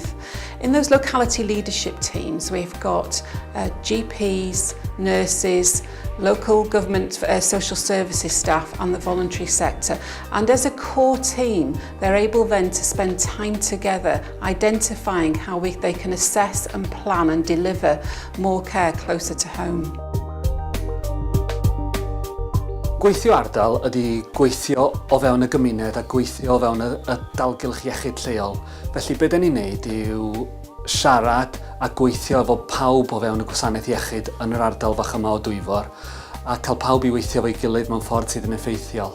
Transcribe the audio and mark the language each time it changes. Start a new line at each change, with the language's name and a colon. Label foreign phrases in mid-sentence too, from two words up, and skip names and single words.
English: In those locality leadership teams, we've got GPs, nurses, local government social services staff and the voluntary sector. And as a core team, they're able then to spend time together identifying how they can assess and plan and deliver more care closer to home.
Welsh: Gweithio ardal ydy gweithio o fewn y gymuned a gweithio o fewn y dalgylch iechyd lleol. Felly be da ni'n neud yw siarad a gweithio efo pawb o fewn y gwasanaeth iechyd yn yr ardal fach yma o Dwyfor a cael pawb i weithio fo'i gilydd mewn ffordd sydd yn effeithiol.